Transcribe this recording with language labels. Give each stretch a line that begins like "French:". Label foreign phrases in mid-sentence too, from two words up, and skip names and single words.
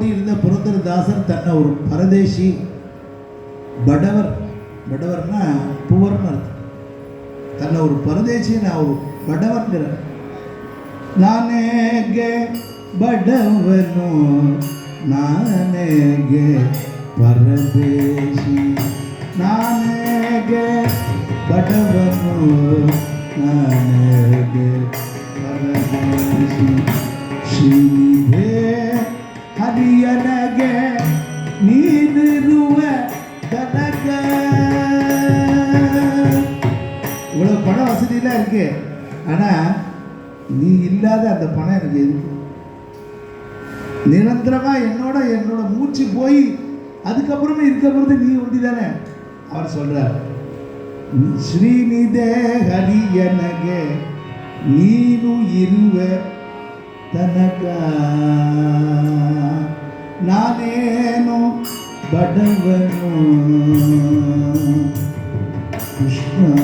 Tamil: இருந்த புரந்தரதாசர் தன்னை ஒரு பரதேசி, படவர், படவர்னா புவர்னு அர்த்தம், தன்னை ஒரு பரதேசி, நான் ஒரு படவர்ங்கிற,
Kannada: நானேಗೆ ಬಡವನು ನಾನೇಗೆ ಪರದೇಶಿ, ನಾನೇಗೆ ಬಡವನು ನಾನೇಗೆ ಪರದೇಶಿ. ಶ್ರೀನಿಧೇ ಹರಿಯನಗೆ ನೀನಿರುವ தனக.
Tamil: இவ்வளோ பண வசதியெல்லாம் இருக்கு, ஆனால் நீ இல்லாத அந்த பணம் எனக்கு எதுக்கு? நிரந்தரமாக என்னோட மூச்சு போய் அதுக்கப்புறமே இருக்க போகிறது நீ ஒண்டி தானே. அவர் சொல்றார்,
Kannada: ಶ್ರೀನಿಧೇ ಹರಿಯನಗೆ ನೀನು ಇರುವ ತನಕ ನಾನೇನು ಬಡವನು ಕೃಷ್ಣ.